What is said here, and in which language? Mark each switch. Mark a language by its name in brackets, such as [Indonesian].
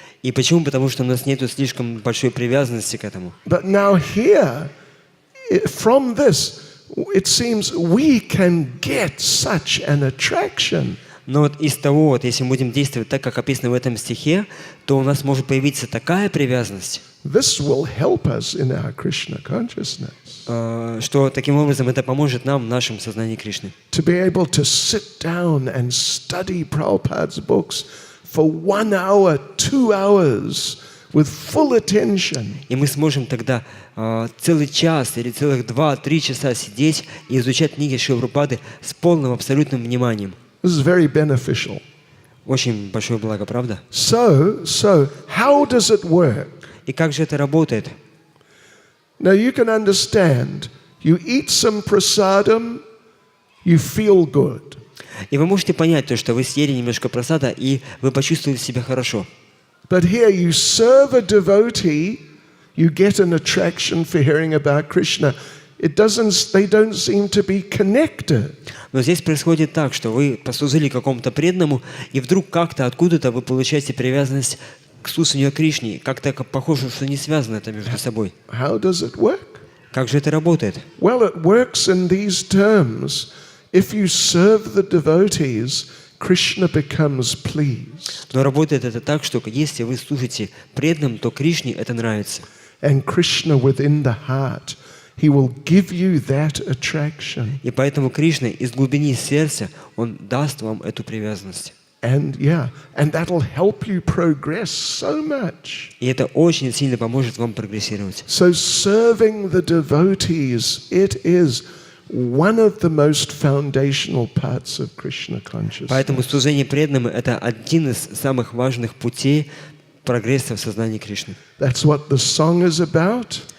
[Russian] И почему? Потому что у нас нет слишком большой привязанности к этому. [English] But now here, from this, it seems we can get such an attraction. [Russian] Но вот из того, если мы будем действовать так, как описано в этом стихе, то у нас может появиться такая привязанность, [English] This will help us in our Krishna consciousness. [Russian] Что таким образом это поможет нам в нашем сознании Кришны. [English] To be able to sit down and study Prabhupada's books for 1 hour, 2 hours with full attention. [Russian] И мы сможем тогда целый час или целых 2-3 часа сидеть и изучать книги Шрилы Прабхупады с полным абсолютным вниманием. [English] This is very beneficial. [Russian] Очень большое благо, правда? [English] So how does it work? [Russian] И как же это работает? [English] Now you can understand. You eat some prasadam, you feel good. [Russian] И вы можете понять то, что вы съели немножко прасада, и вы почувствовали себя хорошо. [English] But here you serve a devotee, you get an attraction for hearing about Krishna. They don't seem to be connected. [Russian] Но здесь происходит так, что вы послужили какому-то преданному, и вдруг как-то откуда-то вы получаете привязанность к слушанию о Кришне. Как-то похоже, что не связано это между собой. [English] How does it work? [Russian] Как же это работает? [English] Well, it works in these terms. If you serve the devotees, Krishna becomes pleased. [Russian] Но работает это так, что если вы служите преданным, то Кришне это нравится. [English] And Krishna within the heart, he will give you that attraction. [Russian] И поэтому Кришна из глубины сердца, он даст вам эту привязанность. [English] And that'll help you progress so much. [Russian] И это очень сильно поможет вам прогрессировать. [English] So serving the devotees, it is one of the most foundational parts of Krishna consciousness. [Russian] Поэтому служение преданным – это один из самых важных путей прогресса в сознании Кришны. [English] That's what the song is about.